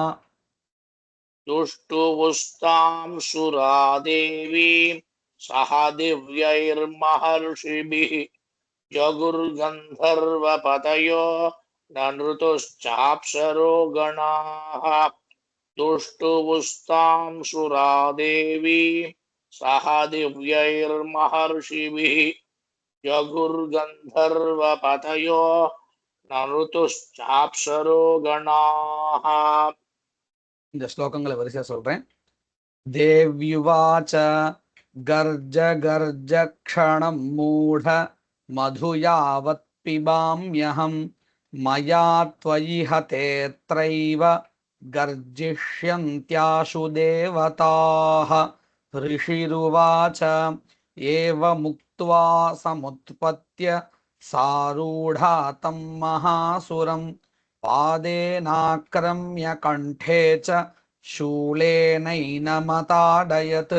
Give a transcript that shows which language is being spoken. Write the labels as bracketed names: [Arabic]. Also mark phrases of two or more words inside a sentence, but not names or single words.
[Sanskrit] दुष्टुवुस्तां सुरा देवीं सह दिव्यैर्महर्षिभिः जगुर्गन्धर्वपतयो ननृतुश्चाप्सरो गणाः दुष्टुवुस्तां सुरा देवीं सह दिव्यैर्महर्षिभिः जगुर्गन्धर्वपतयो ननृतुश्चाप्सरो गणाः [Tamil] இந்த ஸ்லோகங்களை வரிசையா சொல்றேன். [Sanskrit] देव्युवाच गर्ज गर्ज क्षणं मूढ मधु यावत् पिबाम्यहं मया त्वयि हतेऽत्रैव गर्जिष्यन्त्याशु देवताः। ऋषिरुवाच एवमुक्त्वा समुत्पत्य सारूढा तं महासुरं पादेनाक्रम्य कण्ठे च शूलेनैनमताडयत्।